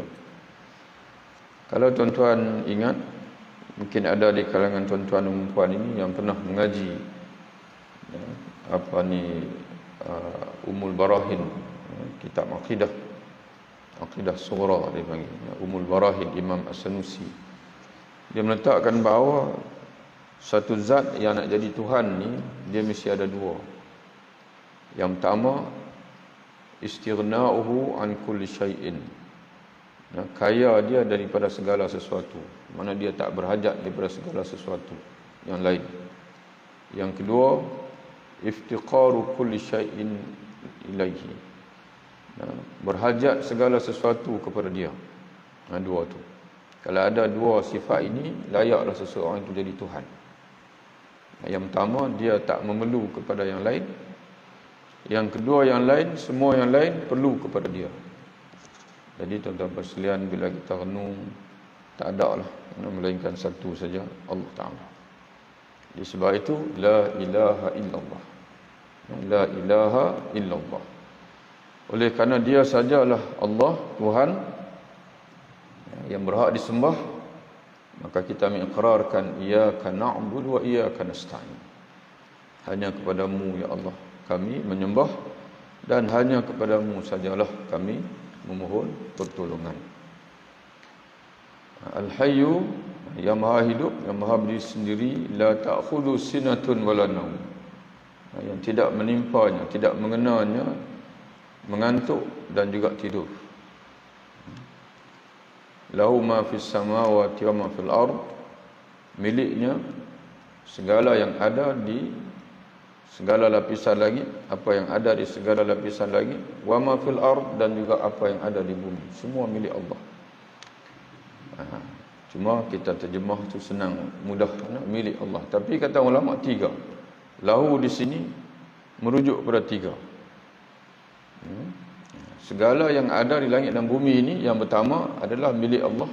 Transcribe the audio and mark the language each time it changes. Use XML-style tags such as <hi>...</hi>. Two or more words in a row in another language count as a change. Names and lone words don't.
<ms>Kalau tuan-tuan ingat, mungkin ada di kalangan tuan-tuan dan puan ini yang pernah mengaji Ummul Barahin, kitab akidah sughra dia panggil, Ummul Barahin Imam As-Sanusi. Dia meletakkan bahawa satu zat yang nak jadi Tuhan ni, dia mesti ada dua. Yang pertama,</ms> <ar>استغناؤه عن كل شيء.</ar> <ms>Kaya dia daripada segala sesuatu. Mana dia tak berhajat daripada segala sesuatu yang lain. Yang kedua,</ms> <ar>افتقار كل شيء إليه.</ar> <ms>Berhajat segala sesuatu kepada dia. Dua tu. Kalau ada dua sifat ini, layaklah seseorang itu jadi Tuhan. Yang pertama, dia tak memerlu kepada yang lain. Yang kedua, yang lain, semua yang lain perlu kepada dia. Jadi tuan-tuan sekalian, bila kita renung, tak ada lah melainkan satu saja, Allah Ta'ala. Jadi sebab itu,</ms> <ar>لا إله إلا الله. لا إله إلا الله.</ar> <ms>Oleh kerana dia sajalah Allah, Tuhan yang berhak disembah, maka kita mengikrarkan</ms> <ar>إياك نعبد وإياك نستعين.</ar> <ms>Hanya kepadamu ya Allah kami menyembah, dan hanya kepadamu sajalah kami memohon pertolongan. Al-Hayyu, yang maha hidup, yang maha berdiri sendiri,</ms> <ar>لا تأخذ سنة ولا نوم.</ar> <ms>Yang tidak menimpanya, tidak mengenanya mengantuk dan juga tidur.</ms> <ar>له ما في السماوات وما في الأرض.</ar> <ms>Miliknya segala yang ada di segala lapisan langit, apa yang ada di segala lapisan langit,</ms> <ar>وما في الأرض,</ar> <ms>dan juga apa yang ada di bumi. Semua milik Allah. Cuma kita terjemah tu senang, mudah, milik Allah. Tapi kata ulama tiga. Lahu di sini merujuk kepada tiga. Segala yang ada di langit dan bumi ini, yang pertama adalah milik Allah.</ms>